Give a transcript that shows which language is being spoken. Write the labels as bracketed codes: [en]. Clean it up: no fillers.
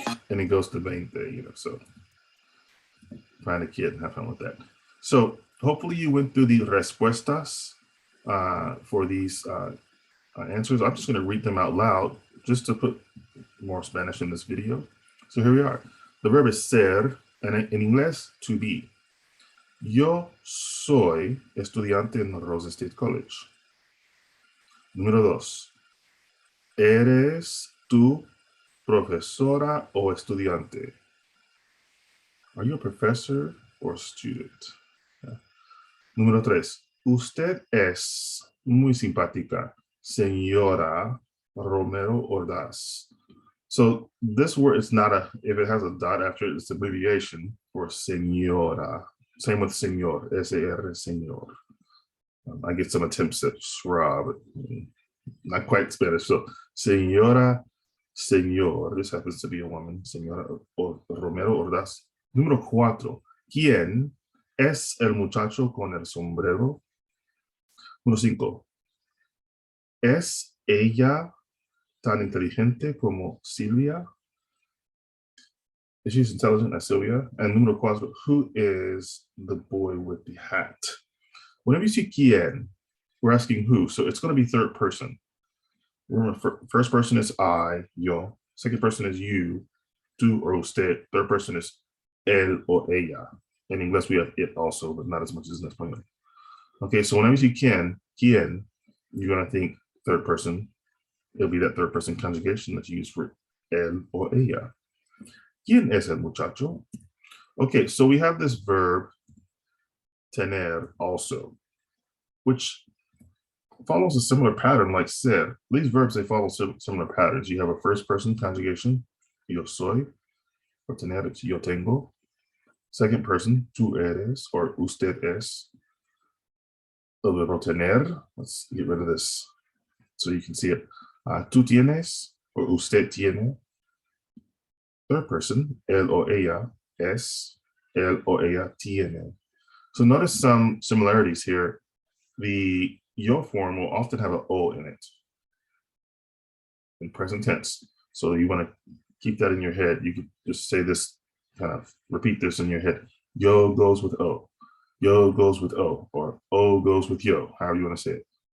[en] And it goes to 20, so find a kid and have fun with that. So hopefully you went through the respuestas for these answers. I'm just going to read them out loud just to put more Spanish in this video. So here we are. The verb is ser, and in inglés, to be. [es] Yo soy estudiante en Rose State College. Número 2. ¿Eres tú profesora o estudiante? [en] Are you a professor or student? Yeah. [es] Número 3. Usted es muy simpática, señora Romero Ordaz. [en] So this word is not a, if it has a dot after it, it's abbreviation for señora. Same with señor, S-A-R, señor. I get some attempts at schwa, but not quite Spanish. So señora, señor. This happens to be a woman, señora Romero Ordaz. [es] Número 4. ¿Quién es el muchacho con el sombrero? Número 5. ¿Es ella tan inteligente como Silvia? [en] Is she as intelligent as Sylvia? And [es] número 4, [en] who is the boy with the hat? Whenever you see quién, we're asking who. So it's going to be third person. Remember, first person is I, yo. Second person is you, tú or usted. Third person is él or ella. In English, we have it also, but not as much as in Espanol. Okay, so whenever you see quién, you're going to think third person. It'll be that third person conjugation that you use for él or ella. [es] ¿Quién es el muchacho? [en] Okay, so we have this verb tener also, which follows a similar pattern like ser. These verbs, they follow similar patterns. You have a first person conjugation, [es] yo soy, [en] for tener, it's [es] yo tengo. [en] Second person, [es] tú eres, [en] or [es] usted es. [en] The verb tener, let's get rid of this so you can see it. [es] Tú tienes, or usted tiene. [en] Third person, [es] él o ella es, él o ella tiene. [en] So notice some similarities here. The yo form will often have an o in it in present tense. So you want to keep that in your head. You could just say this, kind of repeat this in your head. Yo goes with o. Yo goes with o, or o goes with yo, however you want to say it.